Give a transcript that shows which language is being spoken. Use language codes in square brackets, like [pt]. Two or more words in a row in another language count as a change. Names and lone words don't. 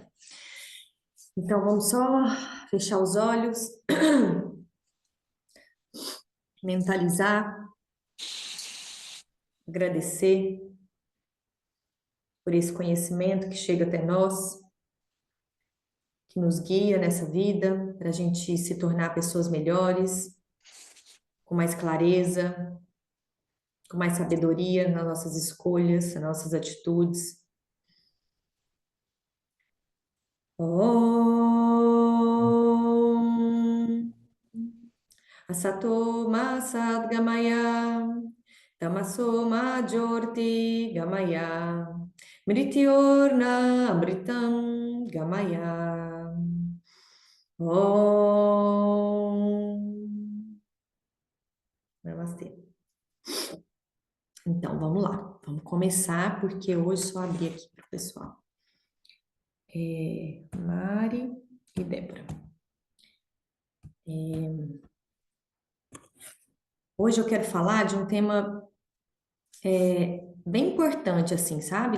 [pt] Então, vamos só fechar os olhos, mentalizar, agradecer por esse conhecimento que chega até nós, que nos guia nessa vida, para a gente se tornar pessoas melhores, com mais clareza, com mais sabedoria nas nossas escolhas, nas nossas atitudes. [sa] Om Asato Ma Sadgamaya Tamaso Ma Jyoti Gamaya Mrityorna Amritam Gamaya. Om Namastê. [pt] Então, vamos lá. Vamos começar, porque hoje só abri aqui para o pessoal. Mari e Débora. Hoje eu quero falar de um tema bem importante, assim, sabe?